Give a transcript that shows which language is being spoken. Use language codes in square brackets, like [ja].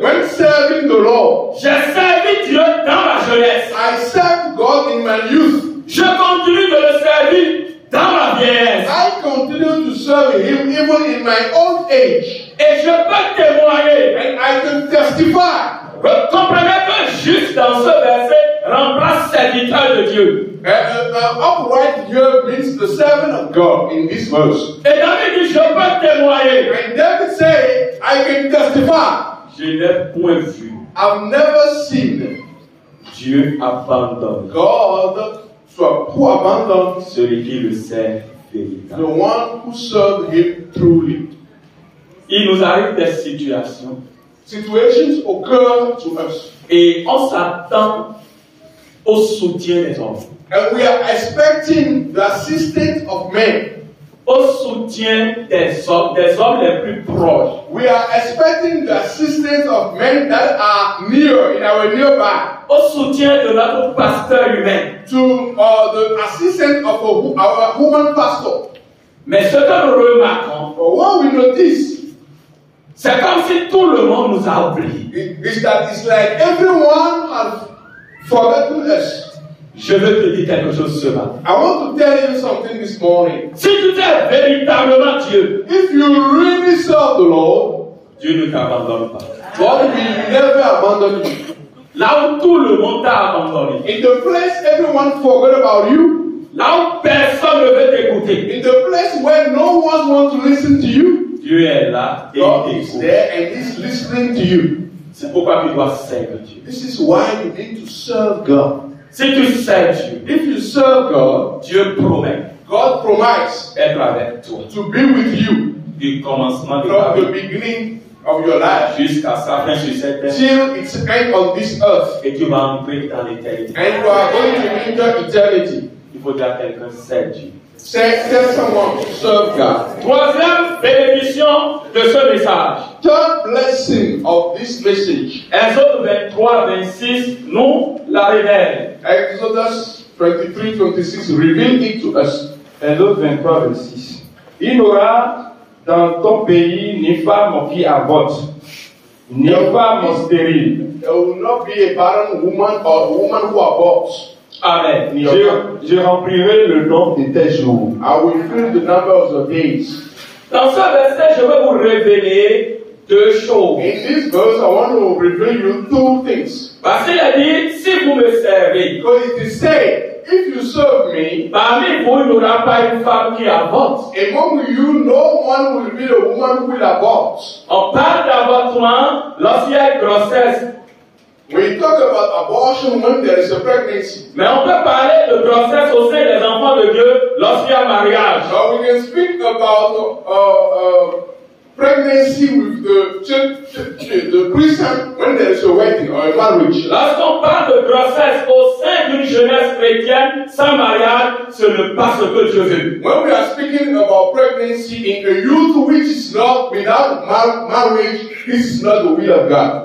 [en] When serving the Lord, [fr] J'ai servi Dieu dans ma jeunesse. [en] I served God in my youth. [fr] Je continue de le servir dans ma vieillesse. [en] I continue to serve Him even in my old age. [fr] Et je peux témoigner. [en] And I can testify. [fr] Vous comprenez que juste dans ce verset remplace serviteur de Dieu. [en] Upright here means the servant of God in this verse. [fr] Et David dit, je peux témoigner. [en] And David said, I can testify. [fr] Je n'ai point vu [en] I've never seen [fr] Dieu abandonne [en] God who abandoned [fr] celui qui le sert [en] the [fr] véritablement. [en] one who served Him truly. [fr] Il nous arrive des situations [en] Situations occur to us, [fr] et on s'attend au soutien des hommes, [en] and we are expecting the assistance of men. [fr] au soutien des hommes les plus proches. [en] We are expecting the assistance of men that are near, in our nearby, [fr] Au soutien de notre pasteur humain. [en] to the assistance of our human pastor. [fr] Mais ce que nous remarquons, [en] But what we notice [fr] c'est comme si tout le monde nous a oubliés. [en] is that it's like everyone has forgotten us. [fr] Je veux te dire quelque chose ce matin. [en] I want to tell you something this morning. [fr] Si tu es véritablement Dieu, [en] If you really serve the Lord, [fr] Dieu ne t'abandonne pas. [en] God will never abandon you. [fr] Là où tout le monde t'a abandonné, [en] In the place everyone forgot about you, [fr] là où personne ne veut t'écouter, [en] in the place where no one wants to listen to you, [fr] Dieu est là et [en] God [fr] il [en] is [fr] t'écoute. [en] there and He's listening to you. [fr] C'est pourquoi tu dois servir Dieu. [en] This is why you need to serve God. [fr] Si tu sers Dieu, [en] If you serve God, [fr] Dieu promet [en] God promises [fr] être avec toi [en] to be with you [fr] du commencement de ta [en] from the [fr] vie [en] beginning of your life [fr] jusqu'à sa fin sur cette terre [en] till its end on this earth. [fr] et tu vas entrer dans l'éternité. [en] And you are going to enter eternity. [fr] Il faut dire à quelqu'un, sers Dieu. [en] Tell someone to serve God. [fr] Troisième bénédiction de ce message. [en] Third blessing of this message. [fr] Exode 23, 26 nous la révèle. [en] Exodus 23:26 reveal it to us. [fr] Exode 23, 26. Il n'aura dans ton pays ni femme qui avorte, ni femme stérile. [en] There will not be a barren woman or a woman who aborts. [fr] Amen. Je remplirai le nombre de tes jours. [en] I will fill the number of your days. [fr] Dans ce verset, je vais vous révéler deux choses. [en] In this verse, I want to reveal you two things. [fr] Parce qu'il a dit, si vous me servez, [en] Because it is said, if you serve me, [fr] parmi vous, il n'y aura pas une femme qui avorte. [en] among you, no one will be the woman who will abort. [fr] On parle d'avortement lorsqu'il y a une grossesse. [en] We talk about abortion when there is a pregnancy. [fr] Mais on peut parler de grossesse au sein des enfants de Dieu lorsqu'il y a mariage. [en] Now we can speak about pregnancy with the Christian when there is a wedding or a marriage. [fr] Lorsqu'on parle de grossesse au sein d'une jeunesse chrétienne sans mariage, ce n'est pas ce que Dieu veut. [en] When we are speaking about pregnancy in a youth which is not without marriage, this is not the will of God.